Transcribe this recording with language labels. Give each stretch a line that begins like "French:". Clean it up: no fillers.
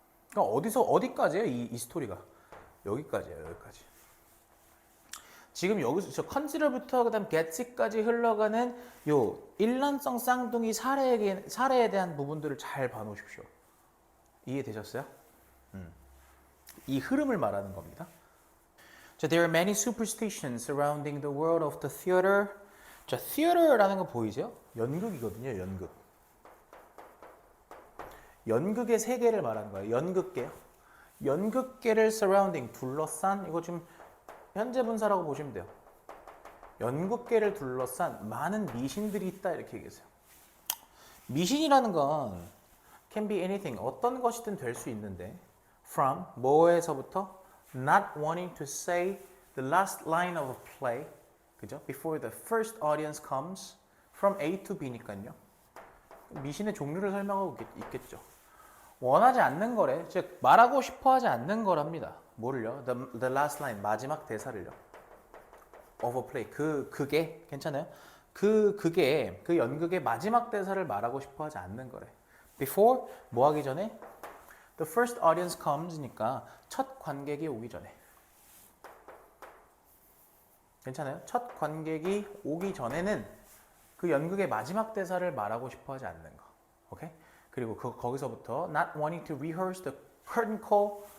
Korean: 그러니까 어디까지예요? 이 스토리가 여기까지예요. 여기까지. 지금 여기서 저 컨시더부터 그다음 게츠까지 흘러가는 요 일란성 쌍둥이 사례에 대한 부분들을 잘 봐놓으십시오. 이해되셨어요? 이 흐름을 말하는 겁니다.
English: 자, there are many superstitions surrounding the world of the theater.
Korean: 자, theater라는 거 보이죠? 연극이거든요. 연극. 연극의 세계를 말하는 거예요. 연극계요. 연극계를 surrounding, 둘러싼, 이거 지금 현재 분사라고 보시면 돼요. 연극계를 둘러싼 많은 미신들이 있다 이렇게 얘기했어요. 미신이라는 건
English: can be anything,
Korean: 어떤 것이든 될 수 있는데
English: from,
Korean: 뭐에서부터
English: not wanting to say the last line of a play,
Korean: 그죠?
English: Before the first audience comes, from A to B니까요.
Korean: 미신의 종류를 설명하고 있겠죠. 원하지 않는 거래. 즉 말하고 싶어 하지 않는 거랍니다. 뭐를요?
English: The last line,
Korean: 마지막 대사를요.
English: of a play.
Korean: 그게 괜찮아요? 그게 그 연극의 마지막 대사를 말하고 싶어 하지 않는 거래.
English: Before
Korean: 뭐 하기 전에?
English: The first audience comes
Korean: 니까 첫 관객이 오기 전에. 괜찮아요? 첫 관객이 오기 전에는 그 연극의 마지막 대사를 말하고 싶어 하지 않는 거. 오케이? 그리고 거기서부터
English: not wanting to rehearse the curtain call.